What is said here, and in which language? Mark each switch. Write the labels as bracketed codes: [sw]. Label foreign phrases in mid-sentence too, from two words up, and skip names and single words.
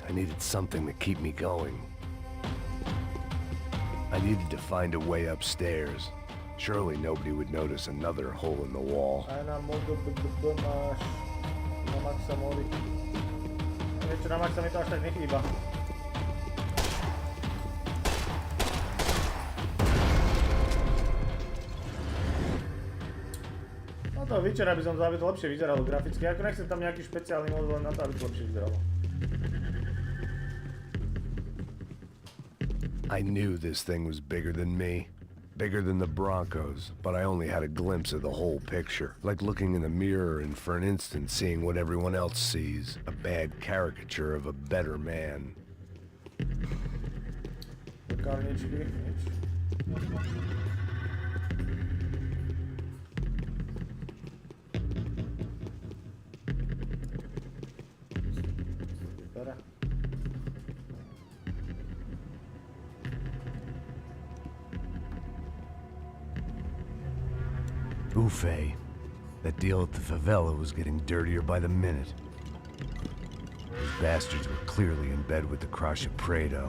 [en] I needed something to keep me going. I needed to find a way upstairs. Surely nobody would notice another hole in the wall. [sk] Aj na modu máš na maxa mody. Vieš čo, na maxa mi to až tak nechýba. No to Witcher, aby som to, aby to lepšie vyzeralo graficky. Ako nechcem tam nejaký špeciálny mod len na to, aby to lepšie vyzeralo. [en] I knew this thing was bigger than me. Bigger than the Broncos, but I only had a glimpse of the whole picture. Like looking in the mirror and for an instant seeing what everyone else sees. A bad caricature of a better man. [sk] Karničky, nič. Vypadá. Buffet. [en] That deal at the favela was getting dirtier by the minute. Those bastards were clearly in bed with the Crusher Prado.